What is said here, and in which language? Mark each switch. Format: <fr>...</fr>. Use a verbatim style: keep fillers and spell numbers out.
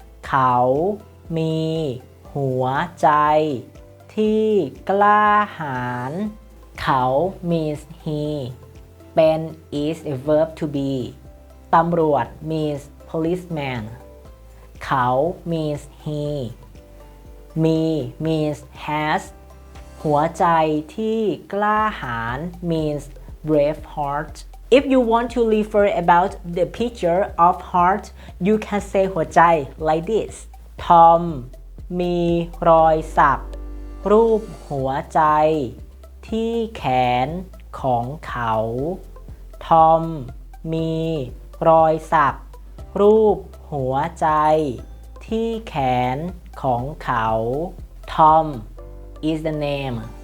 <th>เขามีหัวใจที่กล้าหาญเขา</th> <en>means he เป็น is a verb to be ตำรวจ means policeman เขา means he มี means has</en> <th>หัวใจที่กล้าหาญ</th> <en>means brave heart If you want to refer about the picture of heart, you can say หัวใจ like this.</en> <th>Tom มีรอยสักรูปหัวใจที่แขนของเขา Tom มีรอยสักรูปหัวใจที่แขนของเขา</th> <en>Tom is the name.</en>